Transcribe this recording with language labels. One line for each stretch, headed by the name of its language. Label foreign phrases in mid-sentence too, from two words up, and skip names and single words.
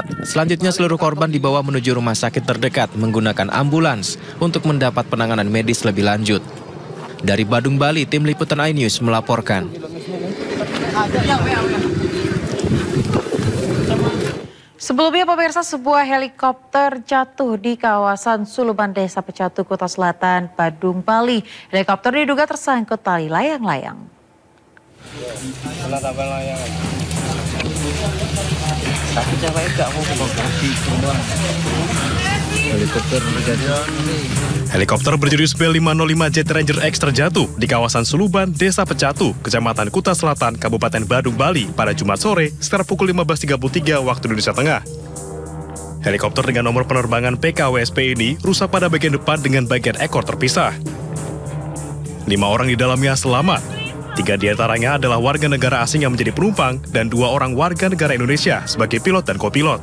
Indonesian: Selanjutnya seluruh korban dibawa menuju rumah sakit terdekat menggunakan ambulans untuk mendapat penanganan medis lebih lanjut. Dari Badung, Bali, tim liputan iNews melaporkan. Sebelumnya pemirsa, sebuah helikopter jatuh di kawasan Suluban, Desa Pecatu Kuta Selatan, Badung, Bali. Helikopter diduga tersangkut tali layang-layang. Helikopter berjenis Bell 505 Jet Ranger X terjatuh di kawasan Suluban, Desa Pecatu, Kecamatan Kuta Selatan, Kabupaten Badung, Bali pada Jumat sore sekitar pukul 15.33 waktu Indonesia Tengah. Helikopter dengan nomor penerbangan PKWSP ini rusak pada bagian depan dengan bagian ekor terpisah. 5 orang di dalamnya selamat. 3 diantaranya adalah warga negara asing yang menjadi penumpang dan 2 orang warga negara Indonesia sebagai pilot dan kopilot.